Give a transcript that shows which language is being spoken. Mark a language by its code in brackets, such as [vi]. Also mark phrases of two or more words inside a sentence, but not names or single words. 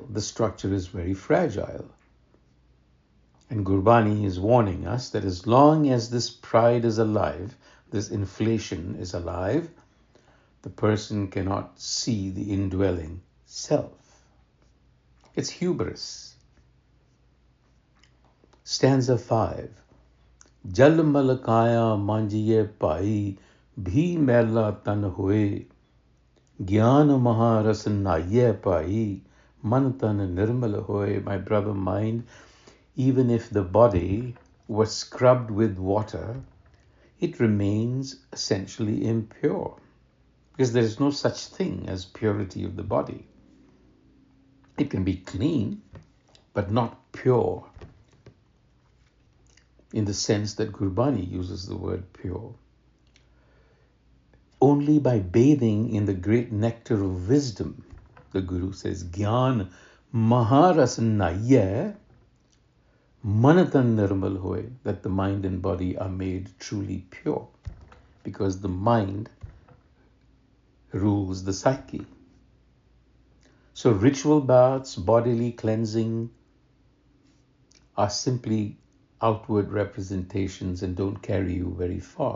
[en] The structure is very fragile. And Gurbani is warning us that as long as this pride is alive, this inflation is alive, the person cannot see the indwelling self. It's hubris. Stanza 5. [pa] ਜਲਿ ਮਲਿ ਕਾਇਆ ਮਾਜੀਐ ਭਾਈ, ਭੀ ਮੈਲਾ ਤਨੁ ਹੋਇ, ਗਿਆਨਿ ਮਹਾ ਰਸਿ ਨਾਈਐ ਭਾਈ, ਮਨੁ ਤਨੁ ਨਿਰਮਲੁ ਹੋਇ. [en] My brother mind, even if the body was scrubbed with water, it remains essentially impure. Because there is no such thing as purity of the body. It can be clean, but not pure, in the sense that Gurbani uses the word pure. Only by bathing in the great nectar of wisdom, the Guru says, [pa] ਗਿਆਨਿ ਮਹਾ ਰਸਿ ਨਾਈਐ, ਮਨੁ ਤਨੁ ਨਿਰਮਲੁ ਹੋਇ, [en] that the mind and body are made truly pure, because the mind rules the psyche. So ritual baths, bodily cleansing are simply outward representations and don't carry you very far.